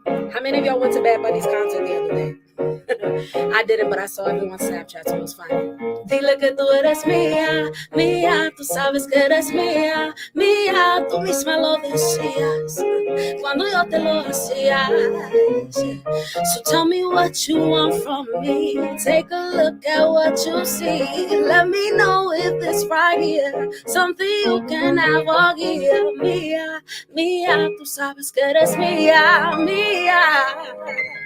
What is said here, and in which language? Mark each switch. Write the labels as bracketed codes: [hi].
[en] How many of y'all went to Bad Bunny's concert the other day? I didn't, but I saw everyone's Snapchat, so it was fine. [es] Dile que tú eres mía, mía, tú sabes que eres mía, mía, tú misma lo decías cuando yo te lo hacía. [en] So tell me what you want from me, take a look at what you see, let me know if this right here, something you can have or give. [es] Mía, mía, tú sabes que eres mía, mía.